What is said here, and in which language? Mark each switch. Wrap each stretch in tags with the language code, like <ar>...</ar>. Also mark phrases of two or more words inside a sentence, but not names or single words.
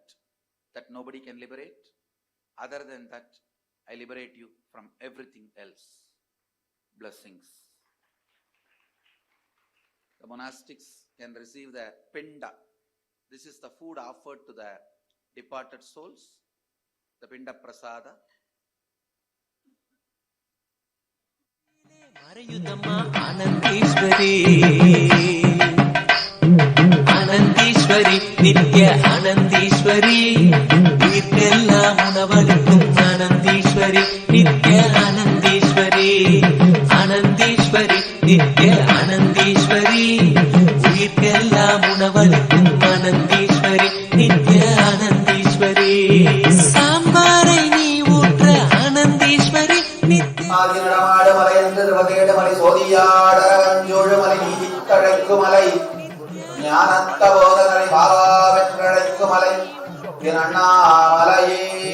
<en>That nobody can liberate. Other than that, I liberate you from everything else. Blessings. The monastics can receive the Pinda. This is the food offered to the departed souls. The Pinda Prasada.</en> <ta>Anandishwari, Nitya Anandishwari, உயிர்க்கெல்லாம் உணவளிக்கும் Anandishwari, Nitya Anandishwari, Anandishwari, Nitya Anandishwari, உயிர்க்கெல்லாம் உணவளிக்கும் Anandishwari, Nitya Anandishwari, சாம்பாரை நீ ஊற்ற Anandishwari, Nitya ஆதிநடமாடு மலையன்று திருவதேடுமலை சோதியாட அஞ்சோழுமலை நீதி தழைக்குமலை ஞானத்த போதனை பாவாவென்றழைக்குமலை திருவண்ணாமலையே</ta>